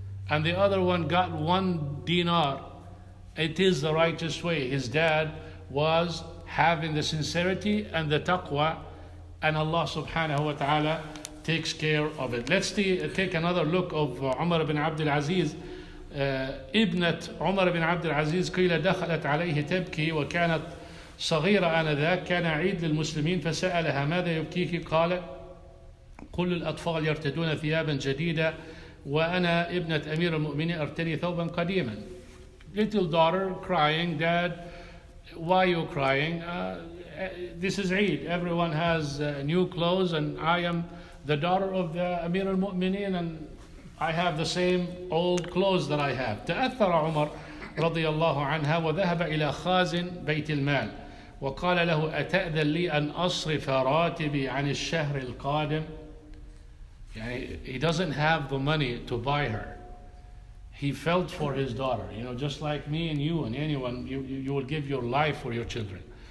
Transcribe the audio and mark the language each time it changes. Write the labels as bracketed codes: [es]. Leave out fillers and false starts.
[en] And the other one got 1 dinar, it is the righteous way. His dad was having the sincerity and the taqwa, and Allah subhanahu wa ta'ala takes care of it. Let's take another look of Umar ibn Abdul Aziz. [ar] ابنة عمر بن عبد العزيز قيل دخلت عليه تبكي وكانت صغيرة آنذاك، كان عيد للمسلمين فسألها ماذا يبكيك؟ قال كل الأطفال يرتدون ثيابا جديدة وأنا ابنة أمير المؤمنين أرتدي ثوبا قديما. [en] Little daughter crying, Dad, why are you crying? This is Eid. Everyone has new clothes, and I am the daughter of the Amir al-Mu'mineen, and I have the same old clothes that I have. [ar] تأثر عمر رضي الله عنها وذهب إلى خازن بيت المال وقال له أتأذن لي أن أصرف راتبي عن الشهر القادم. [en] يعني he doesn't have the money to buy her. He felt for his daughter, just like me and you and anyone, you will give your life for your children.